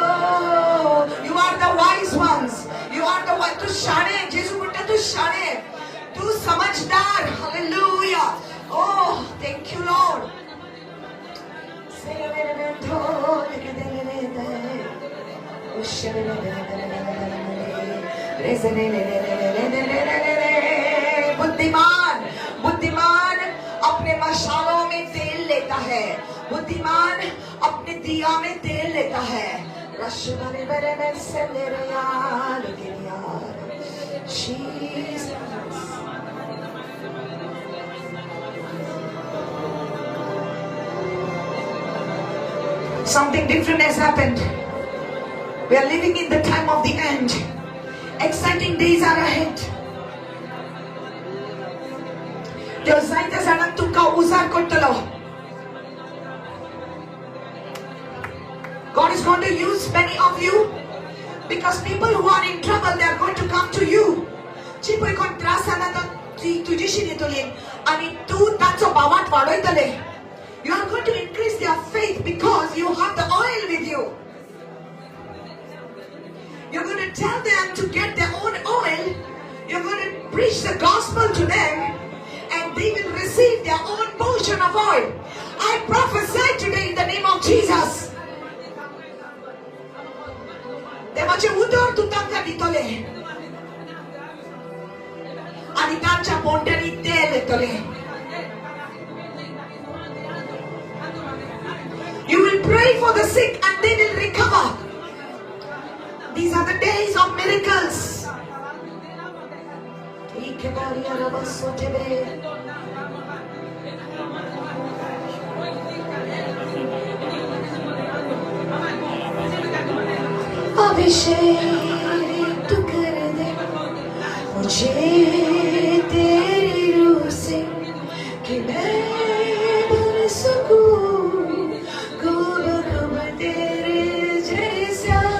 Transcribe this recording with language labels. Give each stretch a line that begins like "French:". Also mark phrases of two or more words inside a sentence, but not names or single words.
English: You are the wise ones. You are the one to shine. Jesus put to shine. समझदार. Hallelujah. Oh, thank you, Lord.
Hindi: बुद्धिमान बुद्धिमान अपने मशालों में तेल लेता है. बुद्धिमान अपने दिया में तेल लेता है.
English: Something different has happened. We are living in the time of the end. Exciting days are ahead.
Konkani: Deus zaita zanak तुमका उजार करतलो.
English: God is going to use many of you because people who are in trouble, they are going to come to you.
Konkani: जी पळय कोण त्रास जाना तो तुझीशी येतली आणि तू ताचो भावात वाडयतले.
English: You are going to increase their faith because you have the oil with you. You're going to tell them to get their own oil. You're going to preach the gospel to them and they will receive their own portion of oil. I prophesy today in the name of Jesus.
Konkani: देवाचे उदर तू तांकां दितले आणि तांच्या पोंट्यांनी तेल येतले.
English: You will pray for the sick and they will recover. These are the days of miracles.
Hindi: अभिषेक तू कर दे मुझे तेरी रूह से कि मैं बन सकूं तेरे जैसा.